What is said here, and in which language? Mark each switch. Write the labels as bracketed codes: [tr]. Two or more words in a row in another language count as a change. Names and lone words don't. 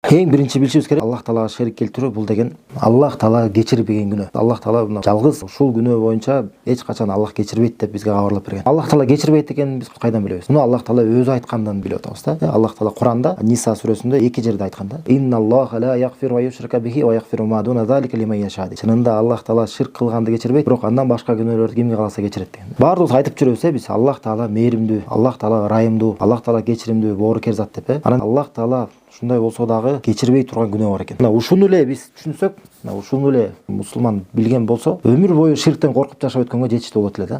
[ky] Эң биринчи билишибиз керек, Аллах Таалага шерик келтирүү бул деген Аллах Таала кечирбеген күнөө. Аллах Таала мына жалгыз ушул күнөө боюнча эч качан Аллах кечирбейт деп бизге кабарлап берген. Аллах Таала кечирбейт экенин биз кайдан билебиз? Муну Аллах Таала өзү айткандан билип атабыз да. Аллах Таала Куранда Ниса сүрөсүндө 2 жерде айткан да. [ar] إن الله لا يغفر و يشرك به و يغفر ما دون ذلك لمن يشاء. [ky] Чынында Аллах Таала ширк кылганды кечирбейт, бирок андан башка күнөөлөрдү кимге кааласа кечирет деген. Баардыгыбыз айтып жүрөбүз, биз Аллах Таала мээримдүү, Аллах Таала ырайымдуу, Аллах Таала кечиримдүү, боорукер зат деп. Анан Аллах Таала ушундай болсо дагы кечирбей турган күнөө бар экен. Мына ушуну эле биз түшүнсөк, ушуну эле мусулман билген болсо, өмүр бою ширктен коркуп жашап өткөнгө жетиштүү болот эле да.